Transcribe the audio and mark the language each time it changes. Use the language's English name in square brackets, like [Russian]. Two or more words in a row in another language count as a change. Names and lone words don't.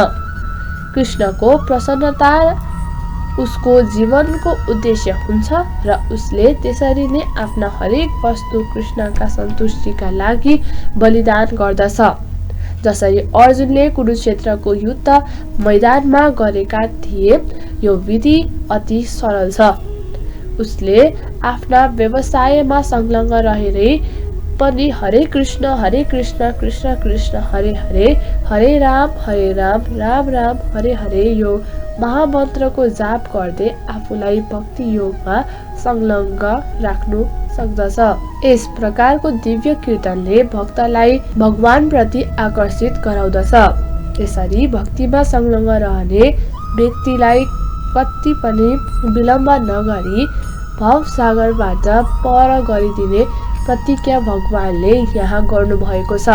[Nepali] कृष्णको प्रसन्नता उसको जीवनको उद्देश्य हुन्छ र उसले त्यसरी नै आफ्ना हरेक वस्तु कृष्णका सन्तुष्टिका लागि बलिदान गर्दछ। जसरी अर्जुनले कुरुक्षेत्रको युद्ध मैदानमा गरेका थिए, यो विधि अति सरल छ। उसले आफ्ना व्यवसायमा संलग्न रहेरै पनि हरे कृष्ण कृष्ण कृष्ण हरे हरे, हरे राम राम राम हरे हरे यो महामन्त्रको जाप गर्दै आफूलाई भक्ति योगमा संलग्न राख्नु सक्दछ। यस प्रकारको दिव्य कीर्तनले भक्तलाई भगवान प्रति आकर्षित गराउँदछ। यसरी भक्तिमा संलग्न रहने व्यक्तिलाई कति पनि विलम्ब नगरी भव सागरबाट पर गरिदिने प्रतिज्ञा भगवानले यहाँ गर्नुभएको छ।